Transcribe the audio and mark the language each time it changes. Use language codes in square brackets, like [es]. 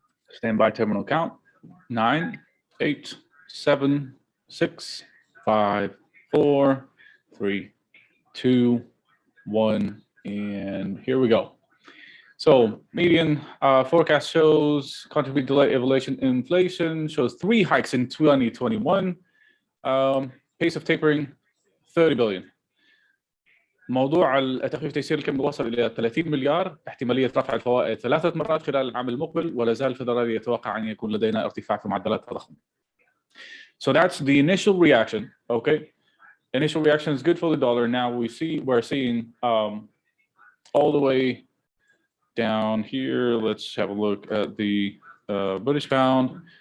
[en] Standby terminal count. 9, 8, 7, 6, 5, 4, 3, 2, 1, and here we go. So median forecast shows contribute delay evaluation inflation shows 3 hikes in 2021. Pace of tapering 30 billion. [ar] موضوع التخفيف تيسير الكم وصل إلى 30 مليار، احتمالية رفع الفوائد 3 مرات خلال العام المقبل، ولا زال الفدرالي يتوقع أن يكون لدينا ارتفاع في معدلات التضخم. [en] So that's the initial reaction. Okay, initial reaction is good for the dollar. Now we're seeing all the way down here. Let's have a look at the British pound.